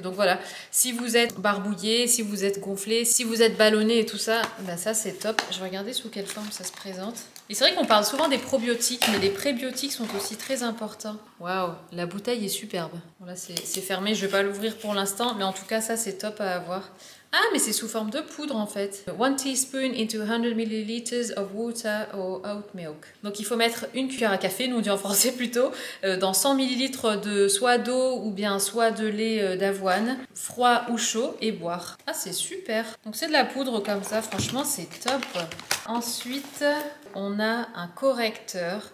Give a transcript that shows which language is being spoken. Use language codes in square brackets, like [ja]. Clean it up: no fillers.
[fr] Donc voilà, si vous êtes barbouillé, si vous êtes gonflé, si vous êtes ballonné et tout ça, ça c'est top. Je vais regarder sous quelle forme ça se présente. Et c'est vrai qu'on parle souvent des probiotiques, mais les prébiotiques sont aussi très importants. Waouh, la bouteille est superbe. Bon là c'est fermé, je vais pas l'ouvrir pour l'instant, mais en tout cas ça c'est top à avoir. Ah, mais c'est sous forme de poudre en fait. [en] 1 teaspoon into 100 ml of water or oat milk. [fr] Donc il faut mettre une cuillère à café, nous on dit en français plutôt, dans 100 ml de soit d'eau ou bien soit de lait d'avoine, froid ou chaud, et boire. Ah, c'est super. Donc c'est de la poudre comme ça, franchement c'est top. Ensuite, on a un correcteur.